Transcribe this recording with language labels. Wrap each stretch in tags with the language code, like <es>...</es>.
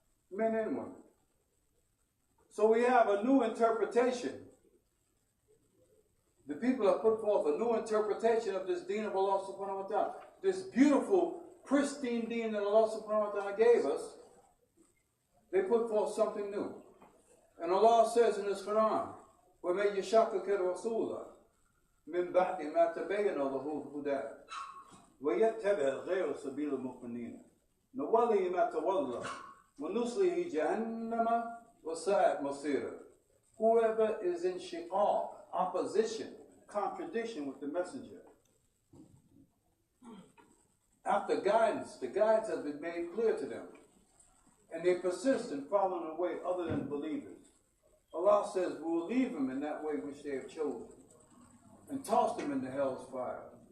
<en>Men and women. So we have a new interpretation. The people have put forth a new interpretation of this deen of Allah subhanahu wa ta'ala. This beautiful, pristine deen that Allah subhanahu wa ta'ala gave us, they put forth something new.</en> <ar>And Allah says in His Quran, وَمَنْ يَشَاقِقِ الرَّسُولَ مِنْ بَعْدِ مَا تَبَيَّنَ لَهُ الْهُدَى وَيَتَّبِعْ غَيْرَ سَبِيلِ الْمُؤْمِنِينَ نُوَلِّهِ مَا تَوَلَّى وَنُصْلِهِ جَهَنَّمَ وَسَاءَتْ مَصِيرًا.</ar> <en>Whoever is in shiqaq, opposition, contradiction with the messenger, after guidance, the guidance has been made clear to them, and they persist in following a way other than believers. Allah says, we will leave them in that way which they have chosen, and toss them into hell's fire.</en>